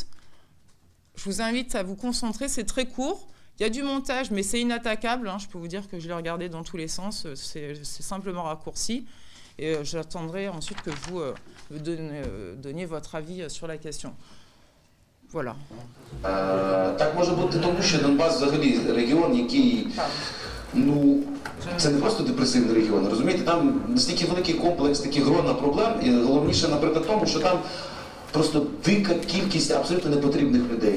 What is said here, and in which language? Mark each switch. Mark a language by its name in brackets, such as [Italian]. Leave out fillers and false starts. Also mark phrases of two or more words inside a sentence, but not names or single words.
[French] Je vous invite à vous concentrer. C'est très court. Il y a du montage, mais c'est inattaquable. Hein. Je peux vous dire que je l'ai regardé dans tous les sens. C'est simplement raccourci. Et j'attendrai ensuite que vous donniez votre avis sur la question. Voilà. [Ukrainian] Так може бути тому, що Донбас взагалі регіон, який, ну, це не просто депресивний регіон, розумієте, там настільки великий комплекс, таких грона проблем, і головніше, наприклад, тому, що там просто дика кількість абсолютно непотрібних людей.